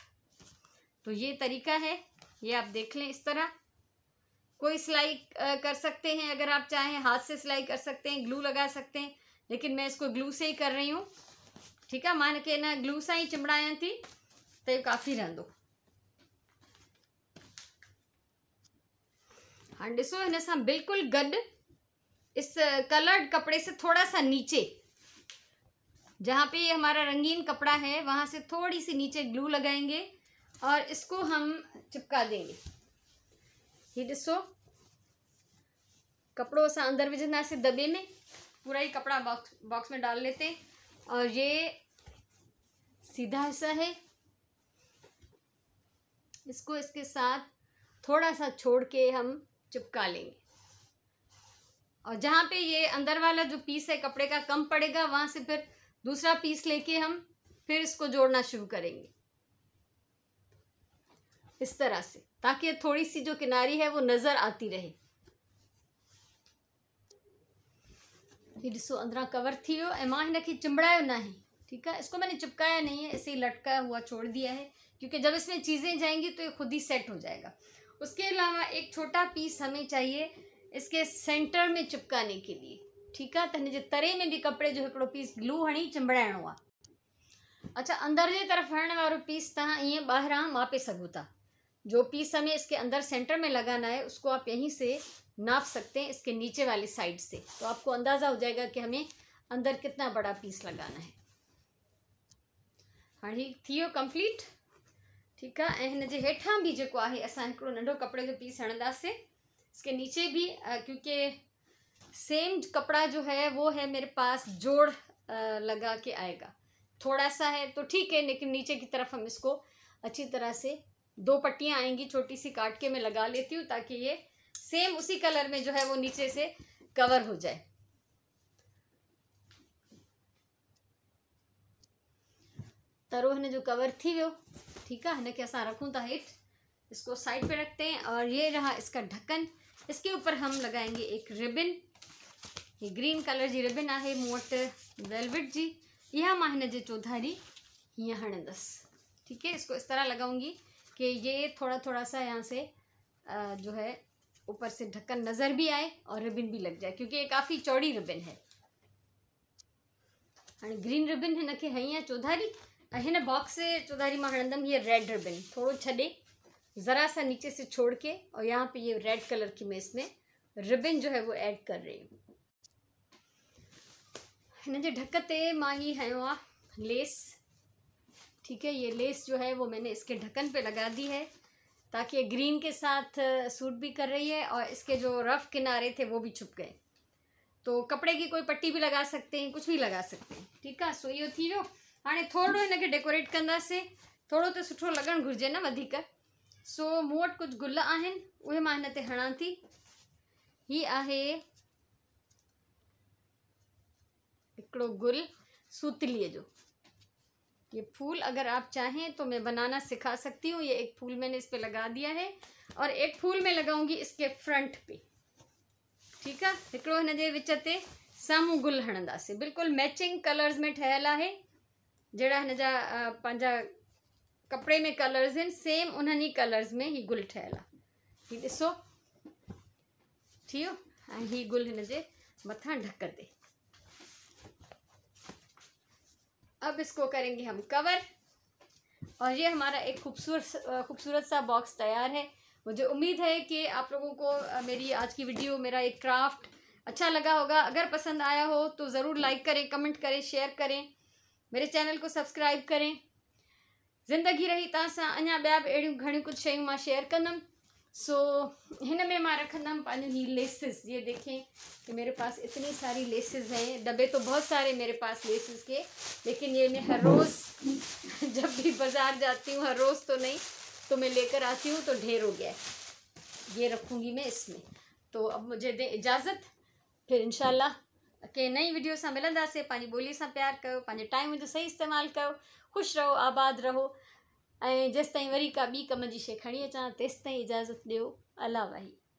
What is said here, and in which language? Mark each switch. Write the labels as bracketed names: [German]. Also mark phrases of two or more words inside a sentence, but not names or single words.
[Hindi] तो ये तरीका है, ये आप देख लें। इस तरह कोई सिलाई कर सकते हैं, अगर आप चाहें हाथ से सिलाई कर सकते हैं, ग्लू लगा सकते हैं, लेकिन मैं इसको ग्लू से ही कर रही हूँ। ठीक है। [Sindhi] मान के ना ग्लू सां ही चिंबड़ायां थी तो ये काफ़ी रहंदो। हाँ ॾिसो हिन सां बिल्कुल गड [Hindi] इस कलर्ड कपड़े से थोड़ा सा नीचे, जहाँ पे ये हमारा रंगीन कपड़ा है वहाँ से थोड़ी सी नीचे ग्लू लगाएंगे और इसको हम चिपका देंगे। [Sindhi] ये ॾिसो कपड़ो असां अंदर विझंदासीं दॿे में, [Hindi] पूरा ही कपड़ा बॉक्स में डाल लेते हैं और ये सीधा हिस्सा है, इसको इसके साथ थोड़ा सा छोड़ के हम चिपका लेंगे। और जहाँ पे ये अंदर वाला जो पीस है कपड़े का कम पड़ेगा, वहाँ से फिर दूसरा पीस लेके हम फिर इसको जोड़ना शुरू करेंगे इस तरह से, ताकि थोड़ी सी जो किनारी है वो नज़र आती रहे। [Sindhi] ये ॾिसो अंदरा कवर थी वियो ऐं मां हिन खे चिंबड़ायो ना है। [Hindi] ठीक है। इसको मैंने चिपकाया नहीं है, ऐसे ही लटका हुआ छोड़ दिया है क्योंकि जब इसमें चीज़ें जाएंगी तो ये खुद ही सेट हो जाएगा। उसके अलावा एक छोटा पीस हमें चाहिए इसके सेंटर में चिपकाने के लिए। ठीक है। [Sindhi] तो हिन जे तरे में भी कपड़े जो हिकिड़ो पीस ग्लू हणी चिंबड़ाइणो आहे। अच्छा, अंदर जे तरफ हणण वारो पीस तव्हां ईअं ॿाहिरां मापे सघो था। [Hindi] जो पीस हमें इसके अंदर सेंटर में लगाना है उसको आप यहीं से नाप सकते हैं, इसके नीचे वाली साइड से, तो आपको अंदाज़ा हो जाएगा कि हमें अंदर कितना बड़ा पीस लगाना है। [Sindhi] हाँ ही थी वियो कंप्लीट। [Hindi] ठीक है। [Sindhi] ऐं हिन जे हेठां भी जेको आहे असां हिकिड़ो नंढो कपड़े जो पीस हणंदासीं। [Hindi] इसके नीचे भी क्योंकि सेम कपड़ा जो है वो है मेरे पास जोड़ लगा के आएगा, थोड़ा सा है तो ठीक है, लेकिन नीचे की तरफ हम इसको अच्छी तरह से 2 पट्टियाँ आएंगी छोटी सी काट के मैं लगा लेती हूँ ताकि ये सेम उसी कलर में जो है वो नीचे से कवर हो जाए। [Sindhi] तरो हिन जो कवर थी वियो। [Hindi] ठीक है। [Sindhi] हिन खे असां रखूं था हेठि, [Hindi] इसको साइड पे रखते हैं और ये रहा इसका ढक्कन। इसके ऊपर हम लगाएंगे एक रिबन, [Sindhi] ये ग्रीन कलर जी रिबन आहे मूं वटि वेलवेट जी, यह मां हिन जे चौधारी हीअं हणंदसि। [Hindi] ठीक है। इसको इस तरह लगाऊंगी कि ये थोड़ा थोड़ा सा यहाँ से जो है ऊपर से ढक्कन नज़र भी आए और रिबन भी लग जाए क्योंकि ये काफ़ी चौड़ी रिबन है। [Sindhi] हाँ ग्रीन रिबन हिन खे हई आहे चौधारी, हिन बॉक्स से चौधारी मां हणंदमि ये रेड रिबन, थोड़ो छॾे [Hindi] ज़रा सा नीचे से छोड़ के, और यहाँ पे ये रेड कलर की मैं इसमें रिबन जो है वो ऐड कर रही हूँ। [Sindhi] हिन जे ढक ते मां ही हयो आ लेस। [Hindi] ठीक है, ये लेस जो है वो मैंने इसके ढक्कन पे लगा दी है ताकि ये ग्रीन के साथ सूट भी कर रही है और इसके जो रफ किनारे थे वो भी छुप गए। तो कपड़े की कोई पट्टी भी लगा सकते हैं, कुछ भी लगा सकते हैं। ठीक है, [Sindhi] सो इहो थी वियो। हाणे थोड़ो हिनखे डेकोरेट कंदासीं, थोड़ो त सुठो लॻणु घुरिजे न वधीक। सो मूं वटि कुझु गुल आहिनि, उहे मां हिन ते हणां थी। ही आहे हिकिड़ो गुल सूतलीअ जो। [Hindi] ये फूल अगर आप चाहें तो मैं बनाना सिखा सकती हूँ। ये एक फूल मैंने इस पे लगा दिया है और एक फूल मैं लगाऊंगी इसके फ्रंट पे। ठीक है, [Sindhi] हिकिड़ो हिन जे विच ते साम्हूं गुल हणंदासीं। बिल्कुलु मैचिंग कलर्स में ठहियल आहे, जहिड़ा हिन जा पंहिंजा कपिड़े में कलर्स आहिनि, सेम उन्हनि ई कलर्स में ही गुल ठहियल आहे। ही ॾिसो थी वियो। ऐं ही गुल हिन जे मथां ढक ते। [Hindi] अब इसको करेंगे हम कवर और ये हमारा एक खूबसूरत सा बॉक्स तैयार है। मुझे उम्मीद है कि आप लोगों को मेरी आज की वीडियो, मेरा एक क्राफ्ट अच्छा लगा होगा। अगर पसंद आया हो तो ज़रूर लाइक करें, कमेंट करें, शेयर करें, मेरे चैनल को सब्सक्राइब करें। [Sindhi] ज़िंदगी रही तव्हां सां अञा ॿिया बि अहिड़ियूं घणियूं कुछ शयूं मां शेयर कंदमि। सो हिन में मां रखंदमि पंहिंजूं ही लेसेस। [Hindi] ये देखें कि मेरे पास इतनी सारी लेसेस हैं। डब्बे तो बहुत सारे मेरे पास लेसेस के, लेकिन ये मैं हर रोज़ जब भी बाज़ार जाती हूँ, हर रोज़ तो नहीं, तो मैं लेकर आती हूँ तो ढेर हो गया है। ये रखूँगी मैं इसमें। तो अब मुझे दे इजाज़त, फिर इंशाल्लाह के नई वीडियो [Sindhi] सां मिलंदासीं। पंहिंजी ॿोली सां प्यार कयो, पंहिंजे टाइम जो सही इस्तेमालु कयो, ख़ुशि रहो, आबाद रहो। ऐं जेसिताईं वरी का ॿी कम जी शइ खणी अचां, तेसिताईं इजाज़त ॾियो। अला वाही।